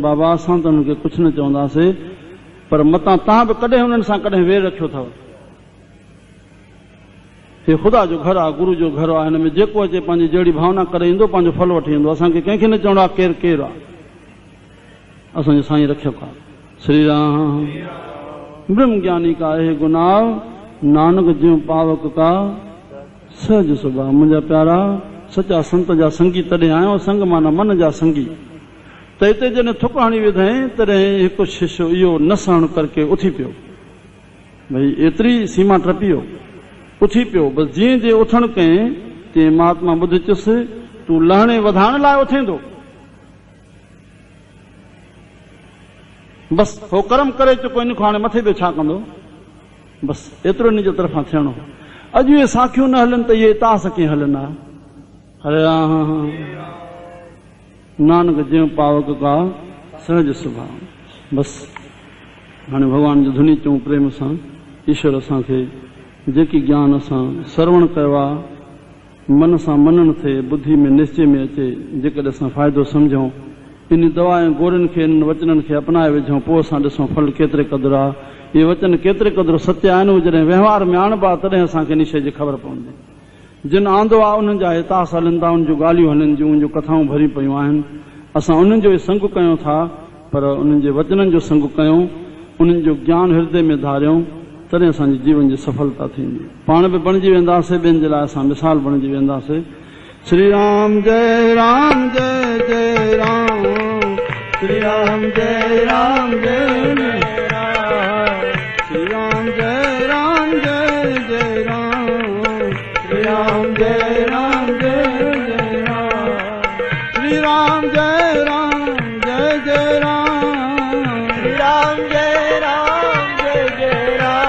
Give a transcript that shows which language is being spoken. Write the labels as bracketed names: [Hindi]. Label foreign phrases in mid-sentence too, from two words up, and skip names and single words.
[Sindhi] बाबा असां त उन्हनि खे कुझु न चवंदासीं, पर मतां तव्हां बि कॾहिं हुननि सां कॾहिं वेर रखियो अथव। हे ख़ुदा जो घर आहे, गुरू जो घर आहे, हिन में जेको अचे पंहिंजी जहिड़ी भावना करे ईंदो, पंहिंजो फल वठी ईंदो। असांखे कंहिंखे न चवणो आहे केरु केरु आहे, असांजो साईं रखियो आहे। श्री राम। [Hindi] ब्रह्म ज्ञानी का है गुनाव, नानक ज्यों पावक का सहज स्वभाव। [Sindhi] मुंहिंजा प्यारा सचा संत जा संगी तॾहिं आहियो, संग माना मन जा संगी। त हिते जॾहिं थुक हणी विधईं तॾहिं हिकु शिष्य इहो न सहन करके उथी पियो, भई एतिरी सीमा टपी वियो, उथी पियो। बसि जीअं जीअं उथण कयईं तीअं महात्मा ॿुध चुसि तूं लहणे वधाइण लाइ उथेंदो, बसि हो कर्म करे चुको, इन खां हाणे मथे बि छा कंदो, बसि एतिरो इन जे तरफ़ां थियणो। अॼु इहे साखियूं न हलनि त इहे तास कीअं हलंदा। हरे राम। [Hindi] नानक ज्यों पावक का सहज स्वभाव। [Sindhi] बसि हाणे भॻवान जो धुनी चऊं प्रेम सां। ईश्वर असांखे जेकी ज्ञान असां श्रवण कयो आहे मन सां मनन थिए, बुद्धि में निश्चय में अचे, जेकॾहिं असां फ़ाइदो सम्झूं, इन दवा ऐं गोरियुनि खे, इन वचननि खे अपनाए विझूं, पोइ असां ॾिसूं फल केतिरे क़दुरु आहे, इहे वचन केतिरे क़दुरु सत्य आहिनि। जॾहिं व्यवहार में आणिबा तॾहिं असांखे इन शइ जी ख़बर पवंदी। जिन आंदो आहे उन्हनि जा हितास हलनि था, उन जूं ॻाल्हियूं हलनि थियूं, उन जूं कथाऊं भरी पयूं आहिनि। असां उन्हनि जो ई संग कयूं था, पर उन्हनि जे वचननि जो संग कयूं, उन्हनि जो ज्ञान हृदय में धारियूं, तॾहिं असांजे जीवन जी सफलता थींदी। पाण बि बणिजी वेंदासीं, ॿियनि जे लाइ असां मिसाल बणिजी वेंदासीं। श्री राम जय राम जय जय राम, श्री राम जय राम जय जय राम, श्री राम जय राम जय जय राम, श्री राम जय राम जय जय राम, श्री राम जय राम जय जय राम, श्री राम जय राम जय जय राम।